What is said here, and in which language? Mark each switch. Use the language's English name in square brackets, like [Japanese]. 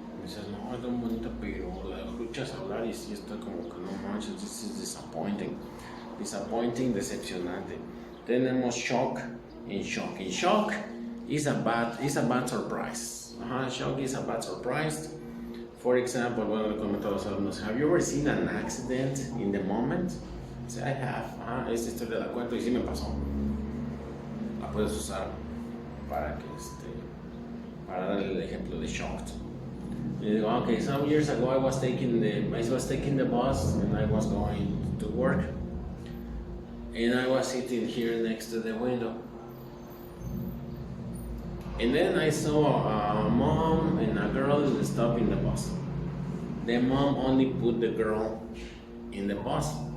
[Spanish] Dices, no, es tan bonita, pero la escuchas hablar y sí está como que no manches, [English] this is disappointing. [Spanish] Disappointing, decepcionante. Tenemos shock and shock. [English] And shock is a bad surprise. Shock is a bad surprise. For example, [Spanish] bueno, le comento a los alumnos, [English] have you ever seen an accident in the moment? Say, I have. [Spanish] Esta historia la cuento y sí me pasó. La puedes usar para dar el ejemplo de shocked. Y digo, [English] okay, some years ago I was taking the bus and I was going to work. And I was sitting here next to the window. And then I saw a mom and a girl stopping the bus. The mom only put the girl in the bus.